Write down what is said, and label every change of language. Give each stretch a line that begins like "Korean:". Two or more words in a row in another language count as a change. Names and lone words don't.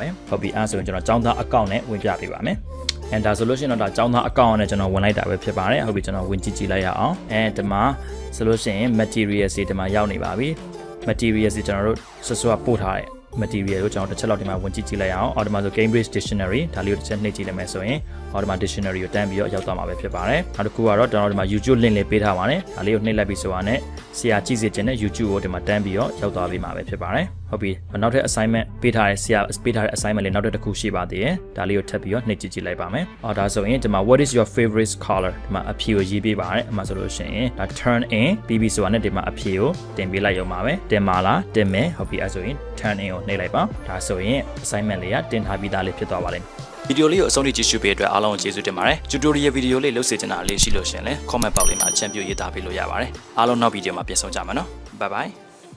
Burmese: မယ်ဟုတ်ပြီအဲ့ဆိုရင်ကျွန်တော်ကျောင်းသား account နဲ့ဝင်ပြပေးပါမယ်ဒါဆိုလို့ရှိရင်တော့ဒါကျောင်းသား account နဲ့ကျွန်တော်ဝင်လိုက်တာပဲဖြစ်ပါတယ်ဟုတ်ပြီကျွန်တော်ဝင်ကြည့်လိုက်ရအောင်ဒီမှာဆိုလို့ရှိရင် materials တွေဒီမှာရောက်နေပါပြီ materials တွေကျွန်တော်တို့ဆက်စွာပို့ထားတဲ့ material ကိုကျွန်တော်တစ်ချက်လောက်ဒီမှာဝင်ကြည့်လိုက်ရအောင်ဒီမှာဆို Cambridge Dictionary ဒါလေးကိုတစ်ချက်နှိပ်ကြည့်လိုက်မယ်ဆိုရင်ဒီမှာ dictionary ကိုတန်းပြီးတော့ရောက်သွားမှာပဲဖြစ်ပါတယ်နောက်တစ်ခုကတော့ကျွန်တော်ဒီမှာ
English: YouTube link
Burmese: လေးပေးထားပါတယ်ဒါလေးကိုနှိပ်လိုက်ပြီးဆိုတာနဲ့ဆရာကြည့်စေချင်တဲ့ YouTube ကိုဒီမှာတန်းပြီးတော့ရောက်သွားပြီမှာပဲဖြစ်ပါတယ် ဟုတ်ပြီနောက်ထပ် assignment ပေးထားတဲ့ဆရာပေးထားတဲ့ assignment လေးနောက်ထပ်တစ်ခုရှိပါသေးတယ်ဒါလေးကိုထပ်ပြီးတော့နှိပ်ကြည့်လိုက်ပါမယ်ဒါဆိုရင်ဒီမှာ
English: what is your favorite color
Burmese: ဒီမှာအဖြေကိုရေးပေးပါတယ်အမှဆိုလို့ရှိရင်ဒါ
English: turn in
Burmese: ပြီးပြီဆိုတာနဲ့ဒီမှာအဖြေကိုတင်ပေးလိုက်ရုံပါပဲတင်ပါလားတင်မယ်ဟုတ်ပြီအဲဆိုရင်
English: turn in
Burmese: ကိုနှိပ်လိုက်ပါဒါဆိုရင် assignment လေးကတင်ထားပြီးသားလေးဖြစ်သွားပါလိမ့်မယ်ဗီဒီယိုလေးကိုအဆုံးထိကြည့်ရှုပေးတဲ့အတွက်အားလုံးကိုကျေးဇူးတင်ပါတယ် tutorial ဗီဒီယိုလေးလုပ်စေချင်တာလေးရှိလို့ရှင်လဲ comment box လေးမှာအချက်ပြုရေးသားပေးလို့ရပါတယ်အားလုံးနောက်ဗီဒီယိုမှာပြန်ဆုံကြမှာနော်
English: bye bye